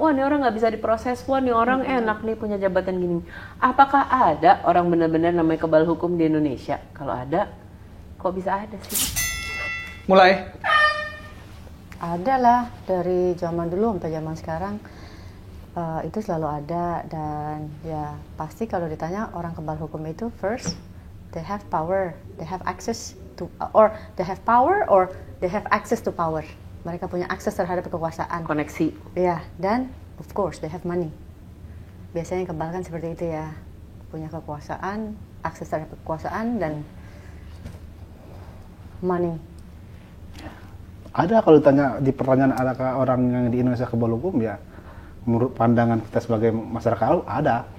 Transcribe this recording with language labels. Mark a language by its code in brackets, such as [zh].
[id] Wah, ini orang nggak bisa diproses. Wah, ini orang enak nih punya jabatan gini. Apakah ada orang benar-benar namanya kebal hukum di Indonesia? Kalau ada, kok bisa ada sih? Mulai. Ada lah, dari zaman dulu sampai zaman sekarang itu selalu ada. Dan ya pasti kalau ditanya orang kebal hukum itu, [en] first they have power, they have access to, or they have power or they have access to power. [id] Mereka punya akses terhadap kekuasaan, Koneksi. ya, dan [en] of course they have money. [id] Biasanya kebal kan seperti itu ya, punya kekuasaan, akses terhadap kekuasaan dan money. Ada, kalau ditanya di pertanyaan adakah orang yang di Indonesia kebal hukum, ya menurut pandangan kita sebagai masyarakat awam ada.